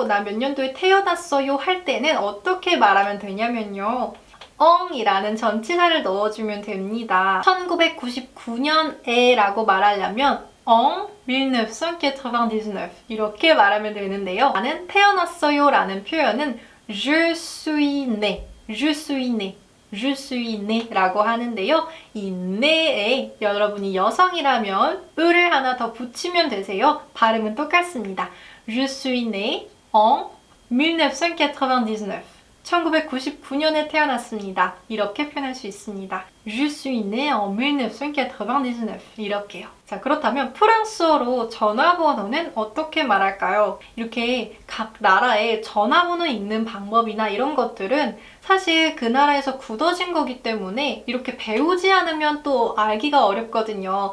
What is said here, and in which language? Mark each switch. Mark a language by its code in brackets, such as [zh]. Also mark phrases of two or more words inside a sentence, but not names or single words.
[ko] 나 몇 년도에 태어났어요 할 때는 어떻게 말하면 되냐면요. 이라는 전치사를 넣어주면 됩니다. 1999년에 라고 말하려면 en 1999 이렇게 말하면 되는데요. 나는 태어났어요 라는 표현은 [fr] je suis né [ko] 라고 하는데요. 이 네에 여러분이 여성이라면 을을 하나 더 붙이면 되세요. 발음은 똑같습니다. [fr] Je suis né en 1999 [ko] 1999년에 태어났습니다. 이렇게 표현할 수 있습니다. [fr] Je suis né en 1999 이렇게요. [ko] 자, 그렇다면 프랑스어로 전화번호는 어떻게 말할까요? 이렇게 각 나라의 전화번호 읽는 방법이나 이런 것들은 사실 그 나라에서 굳어진 거기 때문에 이렇게 배우지 않으면 또 알기가 어렵거든요.